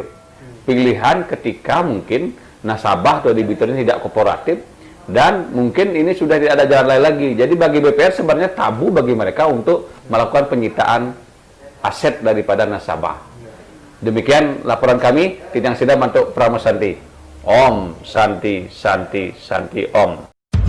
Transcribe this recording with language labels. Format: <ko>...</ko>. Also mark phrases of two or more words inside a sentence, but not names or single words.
<id>Pilihan ketika mungkin nasabah atau debitur ini tidak kooperatif dan mungkin ini sudah tidak ada jalan lain lagi. Jadi bagi BPR sebenarnya tabu bagi mereka untuk melakukan penyitaan aset daripada nasabah. Demikian laporan kami,</id> <ban>Tidang Sidang Mantuk Pramosanti.</ban> <sa>Om Santi Santi Santi Om.</sa>